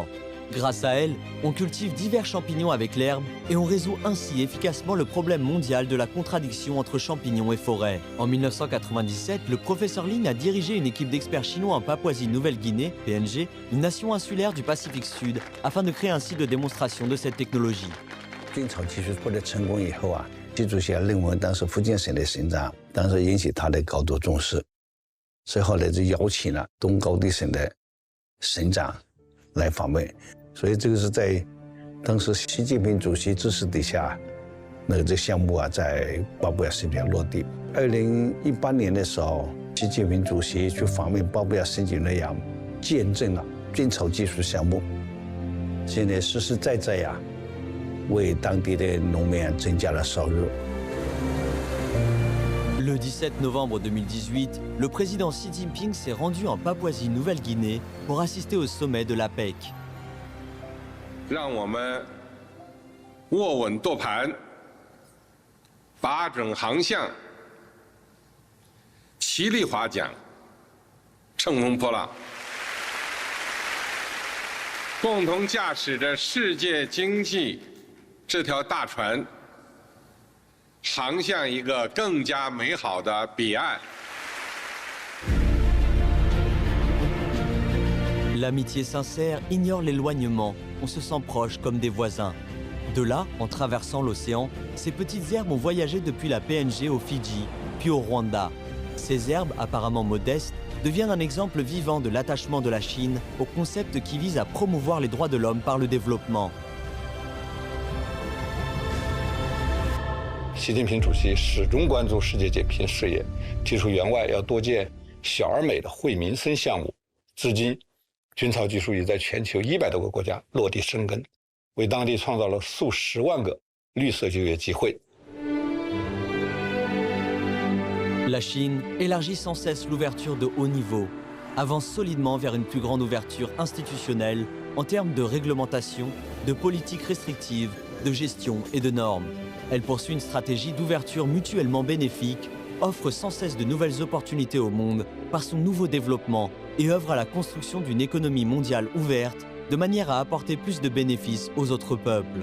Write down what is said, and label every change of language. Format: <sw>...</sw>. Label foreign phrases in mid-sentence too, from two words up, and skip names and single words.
<fr>Grâce à elle, on cultive divers champignons avec l'herbe et on résout ainsi efficacement le problème mondial de la contradiction entre champignons et forêts. En 1997, le professeur Lin a dirigé une équipe d'experts chinois en Papouasie-Nouvelle-Guinée, PNG, une nation insulaire du Pacifique Sud, afin de créer un site de démonstration de cette technologie.</fr> <zh>菌草技术获得成功以后啊，习主席认为当时福建省的省长当时引起他的高度重视，所以后来就邀请了东高地省的省长来访问。所以这个是在当时习近平主席支持底下，这项目啊在巴布亚新几内亚落地。2018年的时候，习近平主席去访问巴布亚新几内亚，见证了菌草技术项目，现在实实在在呀，为当地的农民增加了收入。</zh> <fr>Le 17 novembre 2018, le président Xi Jinping s'est rendu en Papouasie-Nouvelle-Guinée pour assister au sommet de l'APEC.</fr> <zh>让我们握稳舵盘，把准航向，齐力划桨，乘风破浪，共同驾驶着世界经济这条大船，航向一个更加美好的彼岸。</zh> <fr>L'amitié sincère ignore l'éloignement, on se sent proche comme des voisins. De là, en traversant l'océan, ces petites herbes ont voyagé depuis la PNG au Fidji, puis au Rwanda. Ces herbes, apparemment modestes, deviennent un exemple vivant de l'attachement de la Chine au concept qui vise à promouvoir les droits de l'homme par le développement.</fr> <zh>习近平主席始终关注世界减贫事业，提出援外要多建小而美的惠民生项目。至今， 菌草技术已在全球100多个国家落地生根，为当地创造了数十万个绿色就业机会。</zh> <fr>La Chine élargit sans cesse l'ouverture de haut niveau, avance solidement vers une plus grande ouverture institutionnelle en termes de réglementation, de politique restrictive, de gestion et de normes. Elle poursuit une stratégie d'ouverture mutuellement bénéfique, offre sans cesse de nouvelles opportunités au monde par son nouveau développement et œuvre à la construction d'une économie mondiale ouverte de manière à apporter plus de bénéfices aux autres peuples.</fr>